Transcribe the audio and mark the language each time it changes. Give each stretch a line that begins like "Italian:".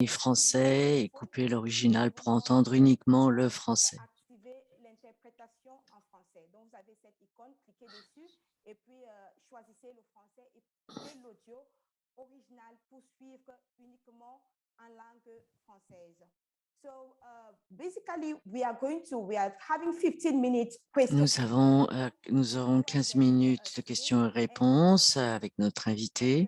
French: français et couper l'original pour entendre uniquement le français. Activer l'interprétation en français. Donc, vous avez cette icône, cliquez dessus et puis choisissez le français et coupez l'audio original pour suivre uniquement en langue française.
English: So basically, we are having 15 minutes question.
French: Nous aurons 15 minutes de questions et réponses avec notre invité